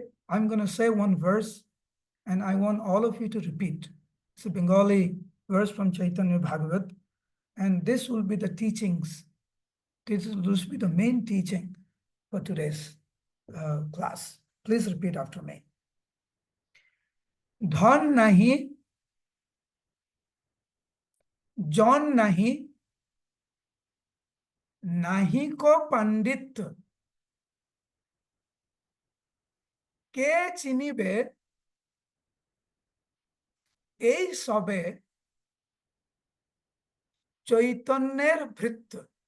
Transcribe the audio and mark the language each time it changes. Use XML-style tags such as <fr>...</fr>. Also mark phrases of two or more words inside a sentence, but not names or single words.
<en>I'm going to say one verse, and I want all of you to repeat. It's a Bengali verse from Chaitanya Bhagavat, and this will be the teachings. This will be the main teaching for today's class. Please repeat after me.</en> <bn>ধন নাহি, জন নাহি, নাহি কো পণ্ডিত, কে চিনিবে, এই সবে, চৈতন্যের ভৃত্য.</bn>